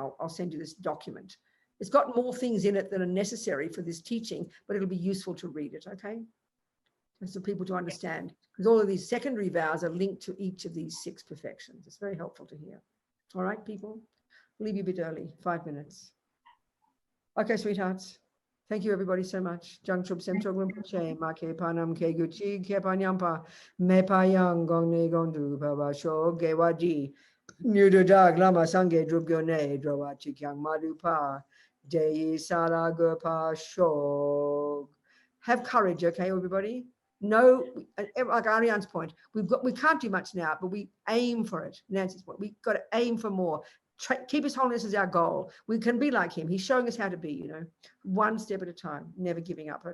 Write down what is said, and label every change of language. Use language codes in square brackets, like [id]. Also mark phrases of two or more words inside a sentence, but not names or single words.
[en] I'll send you this document. It's got more things in it that are necessary for this teaching, but it'll be useful to read it, okay? And for people to understand, because all of these secondary vows are linked to each of these 6 perfections. It's very helpful to hear. All right, people? I'll leave you a bit early, 5 minutes. Okay, sweethearts. Thank you, everybody, so much. [bo] བྱང་ཆུབ་སེམས་མཆོག་རིན་པོ་ཆེ། མ་སྐྱེས་པ་རྣམས་སྐྱེ་གྱུར་ཅིག། སྐྱེས་པ་ཉམས་པ་མེད་པ་ཡང་། གོང་ནས་གོང་དུ་འཕེལ་བར་ཤོག། དགེ་བ་འདི་ཡིས་མྱུར་དུ་བདག། བླ་མ་སངས་རྒྱས་འགྲུབ་གྱུར་ནས། འགྲོ་བ་གཅིག་ཀྱང་མ་ལུས་པ། དེ་ཡི་ས་ལ་འགོད་པར་ཤོག. [en] Have courage, okay, everybody? No, like Ariane's point, we can't do much now, but we aim for it. Nancy's point, we've got to aim for more. Keep his holiness as our goal. We can be like him. He's showing us how to be, you know, one step at a time, never giving up.